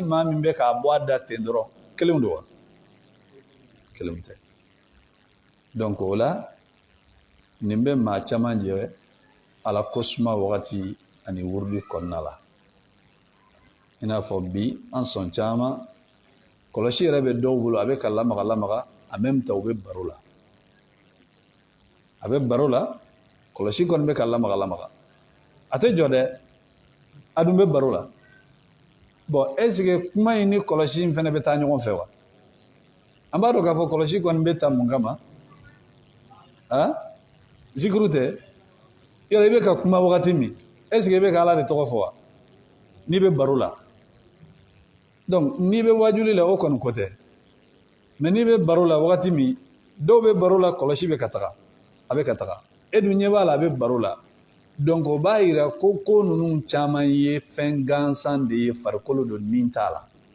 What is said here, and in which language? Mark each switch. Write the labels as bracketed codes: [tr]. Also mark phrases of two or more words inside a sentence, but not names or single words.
[bm] maa min bɛ k'a bɔ a da ten dɔrɔn kelenw don wa kelenw tɛ donc o la nin bɛ maa caman jɛ ala kosuma wagati ani wurudi kɔnɔna la i n'a fɔ bi an sɔn caman kɔlɔsi yɛrɛ bɛ dɔw bolo a bɛ ka lamaga [fr] en même temps [bm] u bɛ baro la a bɛ baro la kɔlɔsi kɔni bɛ ka lamaga a tɛ jɔ dɛ a dun bɛ baro la [fr] bon est-ce que [bm] kuma in ni kɔlɔsi in fana bɛ taa ɲɔgɔn fɛ wa an b'a dɔn k'a fɔ kɔlɔsi kɔni bɛ ta mun kama zikuru tɛ yɔrɔ i bɛ ka kuma wagati min [fr] est-ce que [bm] i bɛ ka ala de tɔgɔ fɔ wa n'i bɛ baro la donc n'i bɛ wajuli la o kɔni ko tɛ mais n'i bɛ baro la wagati min dɔw bɛ baro la kɔlɔsi bɛ ka taga a bɛ ka taga e dun ɲɛ b'a la a bɛ baro la donc o b'a yira ko ninnu caman ye fɛn gansan de ye farikolo don nin t'a la